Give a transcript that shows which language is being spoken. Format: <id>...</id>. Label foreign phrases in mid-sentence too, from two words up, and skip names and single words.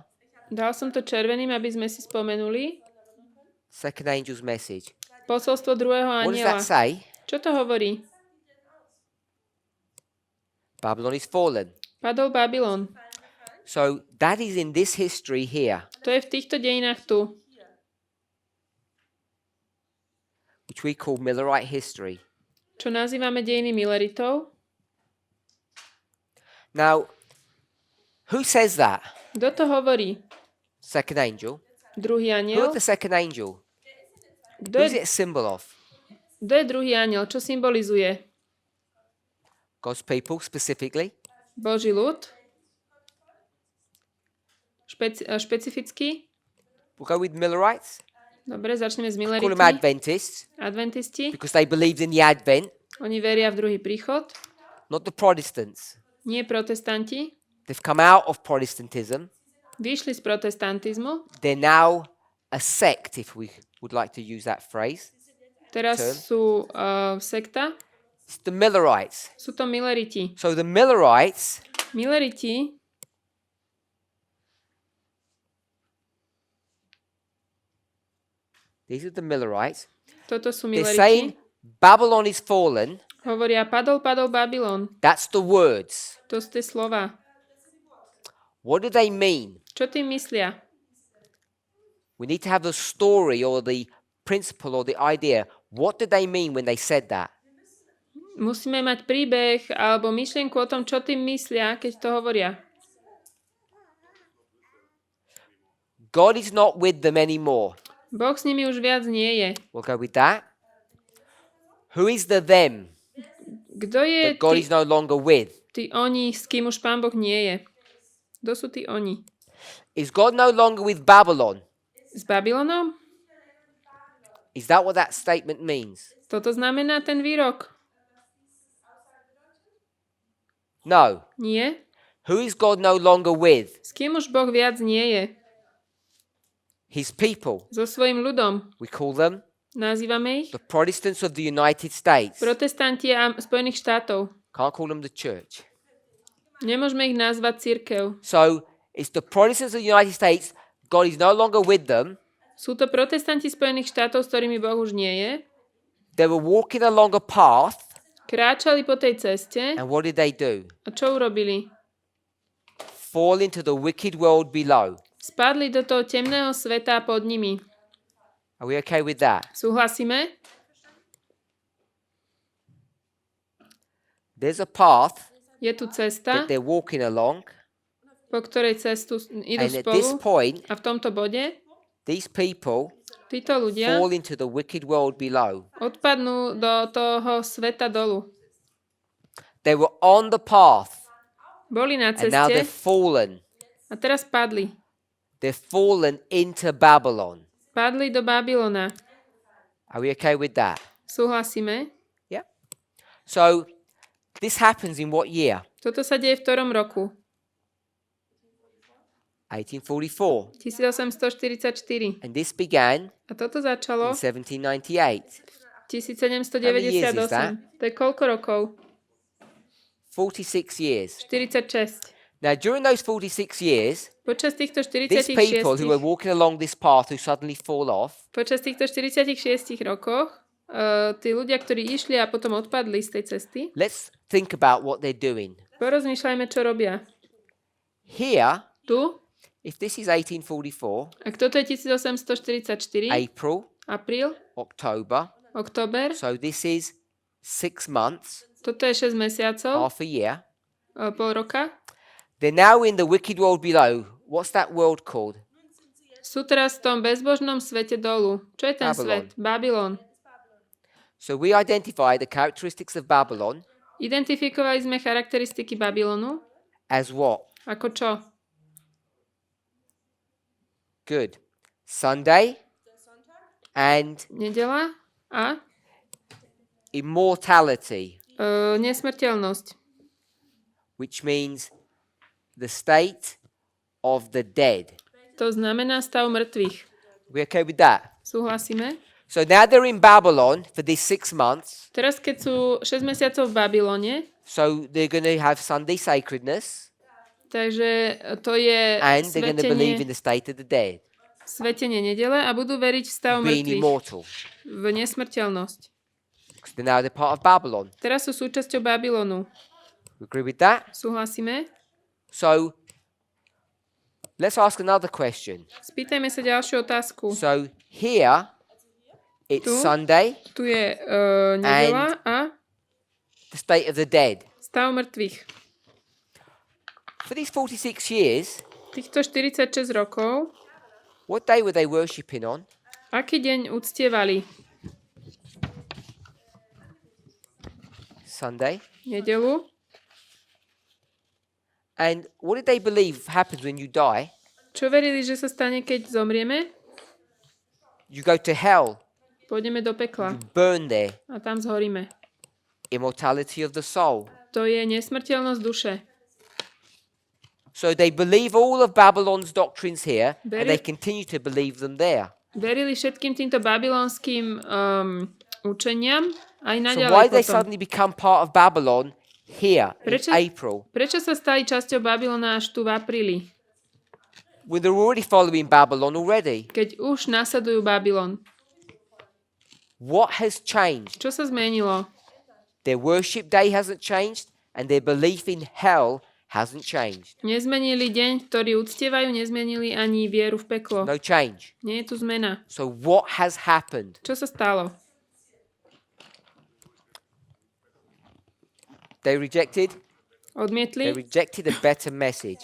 <sk>Dal som to červeným, aby sme si spomenuli.</sk> <en>Second angel's message.</en> <sk>Posolstvo druhého</sk> <en>What does</en> <sk>aniela.</sk> <en>that say?</en> <sk>Čo to hovorí?</sk> <en>Babylon is fallen.</en> <sk>Padol Babylon.</sk> <en>So that is in this history here,</en> <sk>To je v týchto dejinách tu,</sk> <en>which we call Millerite history.</en> <sk>čo nazývame dejiny Milleritov.</sk> <en>Now, who says that?</en> <sk>Kto to hovorí?</sk> <en>Second angel.</en> <sk>Druhý</sk> <en>Who</en> <sk>aniel?</sk> <en>is the second angel?</en> <sk>Kto</sk> <en>Who is</en> <sk>je,</sk> <en>it a symbol of?</en> <sk>kto je druhý aniel? Čo symbolizuje?</sk> <en>God's people specifically.</en> <sk>Boží ľud? Špecificky?</sk> <en>We'll go with Millerites.</en> <sk>Dobre, začneme s</sk> <en>Call them</en> <sk>Milleritmi.</sk> <en>Adventists</en> <sk>Adventisti.</sk> <en>because they believed in the Advent,</en> <sk>Oni veria v druhý príchod.</sk> <en>not the Protestants.</en> <sk>Nie protestanti.</sk> <en>They've come out of Protestantism.</en> <sk>Vyšli z protestantizmu.</sk> <en>They're now a sect, if we would like to use that phrase.</en> <sk>Teraz</sk> <en>Term.</en> <sk>sú sekta.</sk> <en>It's the Millerites.</en> <sk>Sú to Milleriti.</sk> <en>So the Millerites</en> <sk>Milleriti</sk> <en>these are the Millerites.</en> <sk>toto sú</sk> <en>They're saying</en> <sk>Milleriti.</sk> <en>Babylon is fallen.</en> <sk>Hovoria, padol Babylon.</sk> <en>That's the words.</en> <sk>To sú tie slova.</sk> <en>What do they mean?</en> <sk>Čo tým myslia?</sk> <en>We need to have the story or the principle or the idea. What did they mean when they said that?</en> <sk>Musíme mať príbeh alebo myšlienku o tom, čo tým myslia, keď to hovoria.</sk> <en>God is not with them anymore.</en> <sk>Boh s nimi už viac nie je.</sk> <en>We'll go with that. Who is the them?</en> <sk>Kto je</sk> <en>that God is no longer with?</en> <sk>tí oni, s kým už Pán Boh nie je? Kto sú tí oni?</sk> <en>Is God no longer with Babylon?</en> <sk>S Babylonom?</sk> <en>Is that what that statement means?</en> <sk>Toto znamená ten výrok?</sk> <en>No.</en> <sk>Nie?</sk> <en>Who is God no longer with?</en> <sk>S kým už Boh viac nie je?</sk> <en>His people.</en> <sk>So svojím ľudom.</sk> <en>We call them</en> <sk>Nazývame ich</sk> <en>the Protestants of the United States.</en> <sk>protestanti a Spojených štátov.</sk> <en>Can't call them the church.</en> <sk>Nemôžeme ich nazvať cirkev.</sk> <en>So it's the Protestants of the United States. God is no longer with them.</en> <sk>Sú to protestanti Spojených štátov, s ktorými Boh už nie je.</sk> <en>They were walking along a path.</en> <sk>Kráčali po tej ceste.</sk> <en>And what did they do?</en> <sk>A čo urobili?</sk> <en>Fall into the wicked world below.</en> <sk>Spadli do toho temného sveta pod nimi.</sk> <en>Are we okay with that?</en> <sk>Súhlasíme?</sk> <en>There's a path</en> <sk>Je tu cesta,</sk> <en>that they're walking along.</en> <sk>po ktorej cestu idú</sk> <en>And at this</en> <sk>spolu.</sk> <en>point,</en> <sk>A v tomto bode</sk> <en>these people</en> <sk>títo ľudia</sk> <en>fall into the wicked world below.</en> <sk>odpadnú do toho sveta dolu.</sk> <en>They were on the path.</en> <sk>Boli na</sk> <en>And now they're</en> <sk>ceste</sk> <en>fallen.</en> <sk>a teraz padli.</sk> <en>They're fallen into Babylon.</en> <sk>Padli do Babylona.</sk> <en>Are we okay with that?</en> <sk>Súhlasíme?</sk> <en>Yeah. So this happens in what year?</en> <sk>Toto sa deje v ktorom roku?</sk> <en>1844.</en> <sk>1844.</sk> <en>And this began</en> <sk>A toto</sk> <en>in</en> <sk>začalo</sk> <en>1798.</en> <sk>1798. To je koľko rokov?</sk> <en>46 years.</en> <sk>46.</sk> <en>Now, during those 46 years,</en> <sk>Počas týchto</sk> <en>these people who were</en> <sk>46</sk> <en>walking along this path who suddenly fall off,</en> <sk>počas týchto 46 rokoch tí ľudia, ktorí išli a potom odpadli z tej cesty,</sk> <en>let's think about what they're doing.</en> <sk>porozmýšľajme, čo robia.</sk> <en>Here,</en> <sk>Tu,</sk> <en>if this is 1844,</en> <sk>ak toto je 1844,</sk> <en>April,</en> <sk>apríl,</sk> <en>October,</en> <sk>október,</sk> <en>so this is 6 months,</en> <sk>toto je 6 mesiacov,</sk> <en>half a year.</en> <sk>pol roka.</sk> <en>They're now in the wicked world below. What's that world called?</en> <sk>Sú teraz v tom bezbožnom svete dolu. Čo je ten Babylon. svet?</sk> <en>Babylon. So we identify the characteristics of Babylon</en> <sk>Identifikovali sme charakteristiky Babylonu.</sk> <en>as what?</en> <sk>Ako čo?</sk> <en>Good. Sunday and</en> <sk>Nedela a</sk> <en>immortality,</en> <sk>nesmrteľnosť.</sk> <en>which means the state of the dead.</en> <sk>To znamená stav mŕtvych.</sk> <en>We okay with that?</en> <sk>Súhlasíme?</sk> <en>So now they're in Babylon for these 6 months.</en> <sk>Teraz, keď sú 6 mesiacov v Babylone,</sk> <en>So they're going to have Sunday sacredness</en> <sk>takže to je</sk> <en>and they're going to believe in</en> <sk>svetenie,</sk> <en>the state of the dead,</en> <sk>svetenie nedele a budú veriť v stav</sk> <en>being</en> <sk>mŕtvych,</sk> <en>immortal.</en> <sk>v nesmrteľnosť.</sk> <en>Because now they're part of Babylon.</en> <sk>Teraz sú súčasťou Babylonu.</sk> <en>We agree with that?</en> <sk>Súhlasíme?</sk> <en>So let's ask another question.</en> <sk>Spýtajme sa ďalšiu otázku.</sk> <en>So here it's</en> <sk>Tu?</sk> <en>Sunday,</en> <sk>Tu je nedela a</sk> <en>the state of the dead.</en> <sk>stav mŕtvych.</sk> <en>For these 46 years,</en> <sk>Týchto 46 rokov,</sk> <en>what day were they worshipping on?</en> <sk>aký deň uctievali?</sk> <en>Sunday.</en> <sk>Nedelu.</sk> <en>And what did they believe happens when you die?</en> <sk>Čo verili, že sa stane, keď zomrieme?</sk> <en>You go to hell,</en> <sk>Pôjdeme do pekla</sk> <en>burn there.</en> <sk>a tam zhoríme.</sk> <en>Immortality of the soul.</en> <sk>To je nesmrteľnosť duše.</sk> <en>So they believe all of Babylon's doctrines here, and</en> <sk>Very-</sk> <en>they continue to believe them there.</en> <sk>Verili všetkým týmto babylonským učeniam aj</sk> <en>So</en> <sk>naďalej</sk> <en>why did they</en> <sk>potom.</sk> <en>suddenly become part of Babylon here in</en> <sk>Prečo-</sk> <en>April,</en> <sk>Prečo sa stali časťou Babylona až tu v apríli,</sk> <en>when they're already following Babylon already?</en> <sk>keď už nasledujú Babylon?</sk> <en>What has changed?</en> <sk>Čo sa zmenilo?</sk> <en>Their worship day hasn't changed, and their belief in hell hasn't changed.</en> <sk>Nezmenili deň, ktorý uctievajú, nezmenili ani vieru v peklo.</sk> <en>No change.</en> <sk>Nie je tu zmena.</sk> <en>So what has happened?</en> <sk>Čo sa stalo?</sk> <en>They rejected</en> <sk>Odmietli?</sk> <en>a better message.</en>